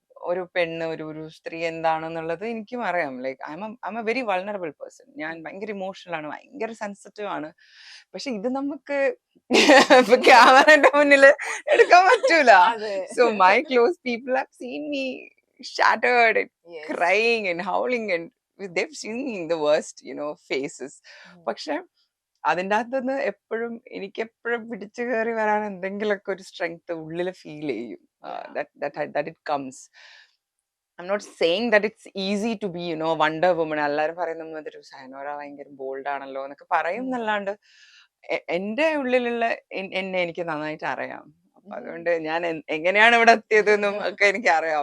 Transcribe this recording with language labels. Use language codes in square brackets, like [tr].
[ml] ഒരു പെണ്ണ് ഒരു സ്ത്രീ എന്താണെന്നുള്ളത് എനിക്കും അറിയാം. [en] Like I'm a very vulnerable person. [ml] ഞാൻ ഭയങ്കര ഇമോഷണൽ ആണ്, ഭയങ്കര സെൻസിറ്റീവ് ആണ്. പക്ഷെ ഇത് നമുക്ക് ഇപ്പൊ ക്യാമറന്റെ മുന്നിൽ എടുക്കാൻ പറ്റൂല. അതെ. [en] So my close people have seen me shattered and Yes. crying and howling and they've seen me in the worst, phases. [ml] പക്ഷെ അതിൻ്റെ അകത്തുനിന്ന് എപ്പോഴും എനിക്ക് എപ്പോഴും പിടിച്ചു കയറി വരാൻ എന്തെങ്കിലുമൊക്കെ ഒരു സ്ട്രെങ്ത് ഉള്ളിൽ ഫീൽ ചെയ്യും. [en] That it comes. I'm not saying that it's easy to be, wonder woman. [ml] എല്ലാവരും പറയുന്നത് ഒരു സയനോര ഭയങ്കര ബോൾഡ് ആണല്ലോ എന്നൊക്കെ പറയും എന്നല്ലാണ്ട് എന്റെ ഉള്ളിലുള്ള എന്നെ എനിക്ക് നന്നായിട്ട് അറിയാം. അപ്പൊ അതുകൊണ്ട് ഞാൻ എങ്ങനെയാണ് ഇവിടെ എത്തിയതെന്നും ഒക്കെ എനിക്ക് അറിയാം.